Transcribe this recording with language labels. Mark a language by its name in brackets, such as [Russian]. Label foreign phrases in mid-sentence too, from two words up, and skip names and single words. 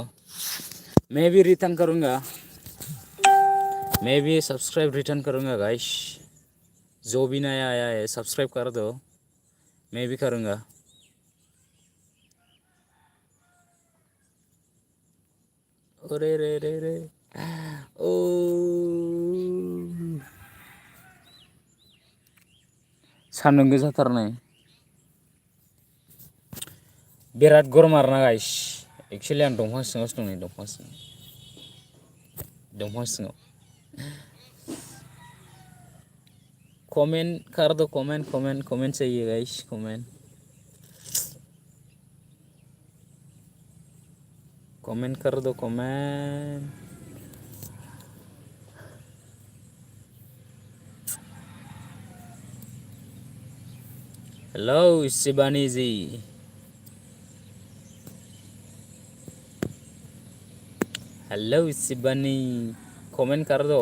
[Hindi] मैं भी रिटर्न करूँगा, मैं भी सब्सक्राइब रिटर्न करूँगा गाइस। जो भी नया आया है सब्सक्राइब कर दो, मैं भी करूँगा। [Bodo] अरे रे रे रे ओ सान्दुं गोसाथारनाय बिराद गरम आरोना गाइस। एक्चुअली आं दंफां सिङावसो दं नै, दंफां सिङाव। [Hindi] कमेंट कर दो, कमेंट चाहिए गाइस, कमेंट कर दो, कमेंट। हेलो शिवानी जी, हेलो शिवानी, कमेंट कर दो।